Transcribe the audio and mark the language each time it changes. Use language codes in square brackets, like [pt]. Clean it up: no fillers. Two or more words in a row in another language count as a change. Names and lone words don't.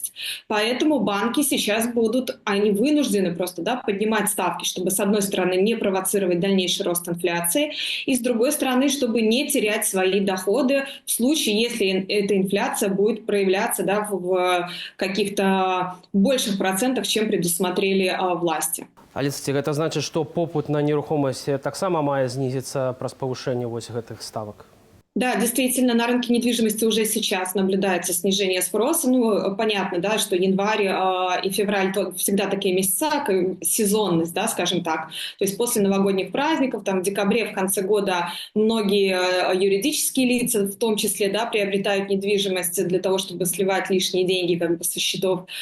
[ru] Поэтому банки сейчас они вынуждены просто, да, поднимать ставки, чтобы, с одной стороны, не провоцировать дальнейший рост инфляции, и, с другой стороны, чтобы не терять свои доходы в случае, если эта инфляция будет проявляться, да, в каких-то больших процентах, чем предусмотрели власти. [be] Аліса, гэта значыць, што попыт на нерухомасць таксама мае знізіцца праз павышэнне вось гэтых ставак? [ru] Да, действительно, на рынке недвижимости уже сейчас наблюдается снижение спроса. Ну, понятно, да, что январь и февраль всегда такие месяца, сезонность, да, скажем так. То есть после новогодних праздников, там в декабре, в конце года многие юридические лица, в том числе, да, приобретают недвижимость для того, чтобы сливать лишние деньги как бы со счетов.